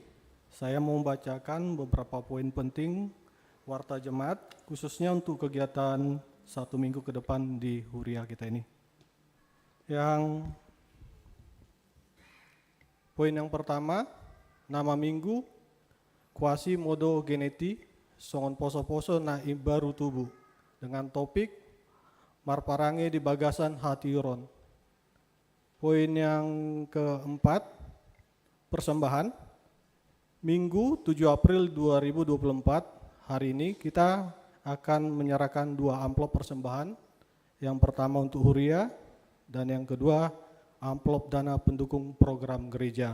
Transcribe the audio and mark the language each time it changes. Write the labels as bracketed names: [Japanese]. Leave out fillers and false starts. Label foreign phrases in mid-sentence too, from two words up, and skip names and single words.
[Indonesian] Saya mau membacakan beberapa poin penting Warta Jemaat, khususnya untuk kegiatan 1 minggu ke depan di Huria kita ini. Yang poin yang pertama, nama minggu, [Latin] kuasi modo geneti, [Batak Toba] songon poso-poso na baru tubuh, [Indonesian] dengan topik [Batak Toba] marparange di bagasan hati uron. [Indonesian] Poin yang keempat, persembahan. Minggu 7 April 2024, hari ini kita akan menyerahkan 2 amplop persembahan. Yang pertama untuk Huria, dan yang kedua amplop dana pendukung program gereja.